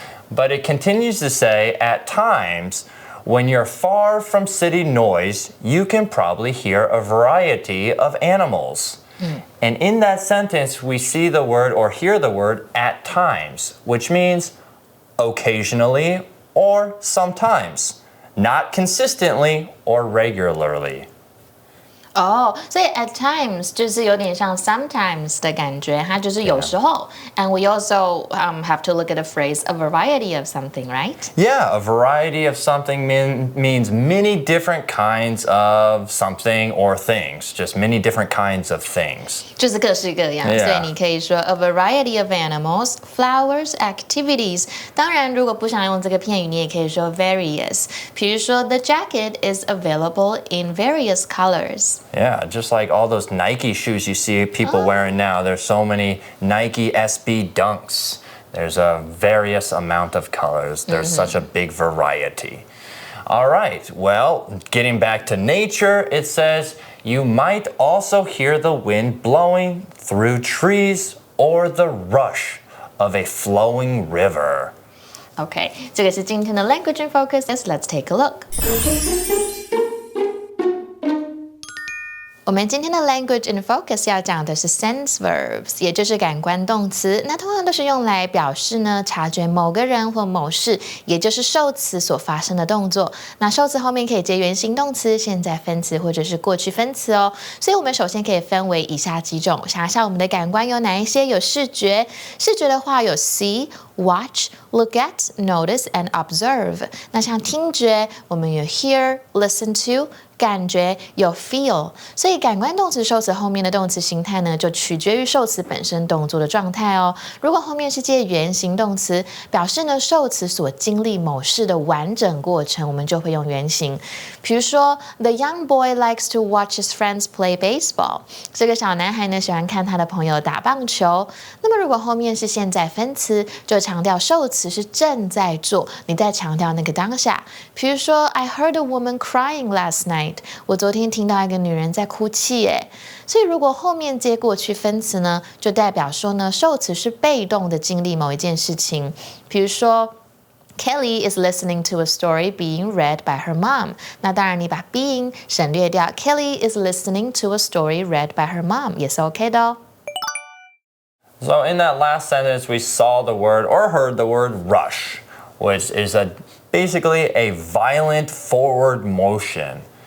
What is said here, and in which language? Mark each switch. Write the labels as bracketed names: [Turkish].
[English] But it continues to say, at times, when you're far from city noise, you can probably hear a variety of animals. And in that sentence, we see the word or hear the word at times, which means occasionally or sometimes, not consistently or regularly. [Chinese] 所以 at times 就是有点像 sometimes 的感觉，它就是有时候。 [English] And we also have to look at the phrase a variety of something, right? Yeah, a variety of something means many different kinds of something or things, just many different kinds of things. [Chinese] 就是各式各样，所以你可以说 [English] a variety of animals, flowers, activities. [Chinese] 当然，如果不想用这个片语，你也可以说 various. 比如说 [English] the jacket is available in various colors. Yeah, just like all those Nike shoes you see people wearing now. There's so many Nike SB Dunks. There's a various amount of colors. There's such a big variety. All right, well, getting back to nature, it says, you might also hear the wind blowing through trees or the rush of a flowing river. [Chinese] Okay, 这个是今天的 Language in Focus. [English] Let's take a look. [Chinese] 我们今天的 language in focus 要讲的是 sense verbs， 也就是感官动词。那通常都是用来表示呢察觉某个人或某事，也就是受词所发生的动作。那受词后面可以接原形动词、现在分词或者是过去分词哦。所以我们首先可以分为以下几种。想一下我们的感官有哪一些？有视觉，视觉的话有 see、watch、look at、notice and observe。那像听觉，我们有 hear、listen to。感觉有 feel， 所以感官动词受词后面的动词形态呢，就取决于受词本身动作的状态哦。如果后面是接原形动词，表示呢受词所经历某事的完整过程，我们就会用原形。比如说 [English] ，The young boy likes to watch his friends play baseball。 [Chinese] 这个小男孩呢喜欢看他的朋友打棒球。那么如果后面是现在分词，就强调受词是正在做，你在强调那个当下。比如说 ， [English] I heard a woman crying last night。 night. [Chinese] 我昨天听到一个女人在哭泣耶。所以如果后面接过去分词呢，就代表说呢，受词是被动的经历某一件事情。比如说 [English] Kelly is listening to a story being read by her mom. [Chinese] 那当然你把 being 省略掉 [English] Kelly is listening to a story read by her mom [Chinese] 也是 OK 的哦。 [English] So in that last sentence, we saw the word or heard the word rush, which is basically a violent forward motion.